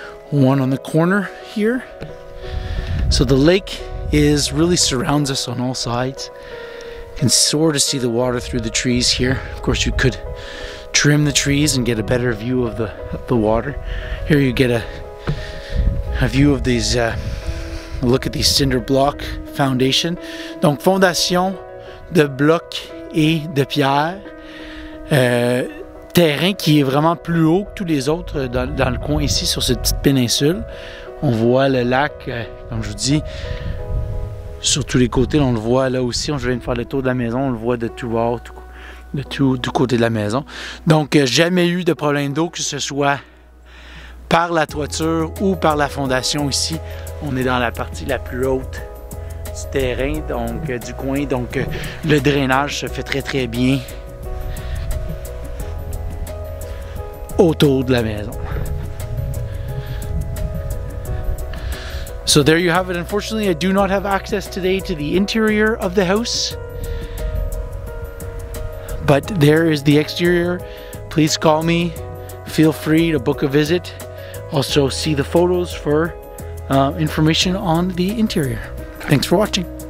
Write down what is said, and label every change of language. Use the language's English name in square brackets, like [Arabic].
[English] One on the corner here. So the lake really surrounds us on all sides. You can sort of see the water through the trees here. Of course, you could trim the trees and get a better view of the water. Here you get a view of these, look at these cinder block foundation. [French] Donc fondation de blocs et de pierre. Terrain qui est vraiment plus haut que tous les autres dans le coin ici, sur cette petite péninsule. On voit le lac, comme je vous dis, sur tous les côtés. On le voit là aussi. Je viens de faire le tour de la maison. On le voit de tout bord, de tout côté de la maison. Donc, jamais eu de problème d'eau, que ce soit par la toiture ou par la fondation ici. On est dans la partie la plus haute du terrain, donc du coin. Donc, le drainage se fait très très bien autour de la maison. [English] So there you have it. Unfortunately, I do not have access today to the interior of the house, but there is the exterior. Please call me. Feel free to book a visit. Also see the photos for information on the interior. Thanks for watching.